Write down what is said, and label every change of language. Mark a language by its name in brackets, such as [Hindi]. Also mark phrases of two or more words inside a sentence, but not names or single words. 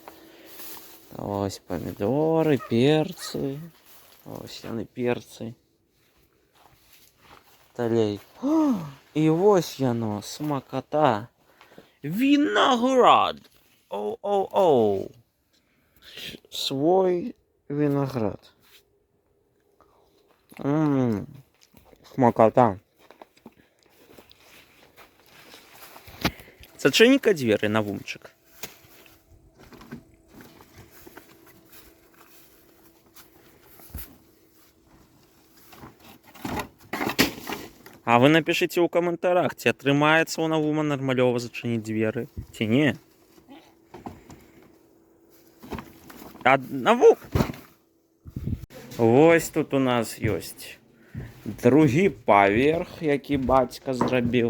[Belarusian] Ось памідоры, перцы. Ось яны перцы. Далей. І вось яно, смакота. Вінаград. Оу-оу-оу. [Russian] свой виноград. Смакота. [Ukrainian] Зачини-ка двері, Навумчик. А ви напишіть у коментарях, [Belarusian] ці атрымаецца у Навума нармалёва зачыніць дзверы, ці не? Навук! Вось тут у нас ёсць другі паверх, які бацька зрабіў.